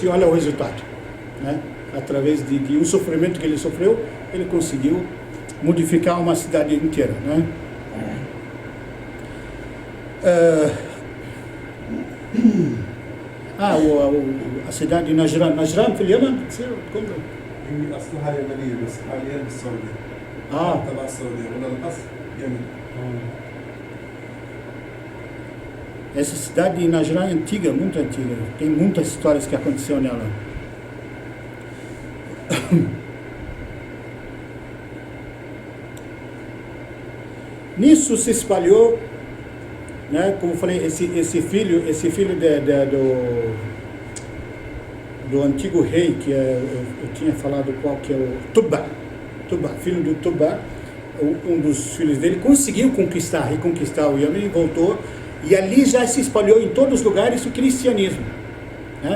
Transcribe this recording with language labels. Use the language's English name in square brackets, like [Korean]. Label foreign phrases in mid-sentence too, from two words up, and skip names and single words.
[Portuguese] E olha o resultado, né? Através de um sofrimento que ele sofreu, ele conseguiu modificar uma cidade inteira, né? A cidade de Najran [Arabic] في اليمن تصير كله هي أصلها يمنية بس حاليا بالسعودية. تبع السعودية ولا الأصل يمني. [Portuguese] Essa cidade de Najrã é antiga, muito antiga. Tem muitas histórias que aconteceram nela. Nisso se espalhou, né, como eu falei, esse filho do antigo rei, que eu tinha falado qual que é o Tuba, filho do Tuba, um dos filhos dele, conseguiu reconquistar o Iêmen e voltou, e ali já se espalhou em todos os lugares o cristianismo, né?